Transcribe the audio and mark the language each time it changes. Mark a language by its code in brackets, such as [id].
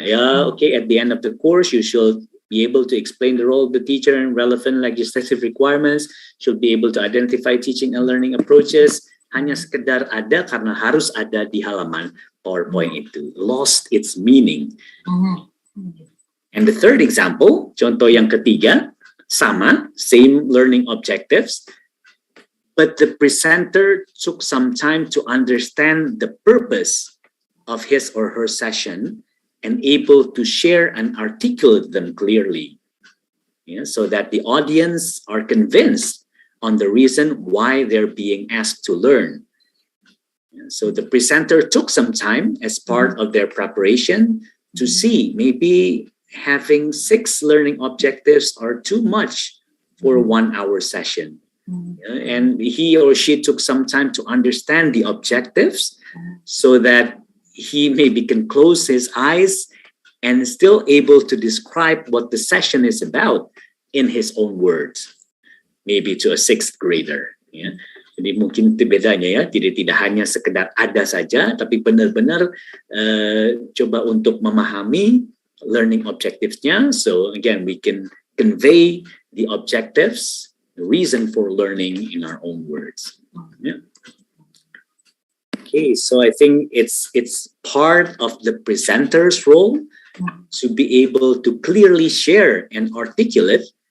[en] Ya, okay, at the end of the course, you should be able to explain the role of the teacher and relevant legislative requirements, should be able to identify teaching and learning approaches. [id] Hanya sekedar ada karena harus ada di halaman PowerPoint itu. [en] Lost its meaning. And the third example, [id] contoh yang ketiga, sama, [en] same learning objectives, but the presenter took some time to understand the purpose of his or her session and able to share and articulate them clearly, so that the audience are convinced on the reason why they're being asked to learn. So the presenter took some time as part of their preparation to see maybe having 6 learning objectives are too much for a 1-hour session. And he or she took some time to understand the objectives so that he maybe can close his eyes and still able to describe what the session is about in his own words, maybe to a 6th grader. [id] Ya. Jadi mungkin itu bedanya ya, tidak hanya sekedar ada saja, tapi benar-benar coba untuk memahami learning objectives-nya. [en] So again, we can convey the objectives, the reason for learning in our own words. Yeah. Okay, so I think it's part of the presenter's role to be able to clearly share and articulate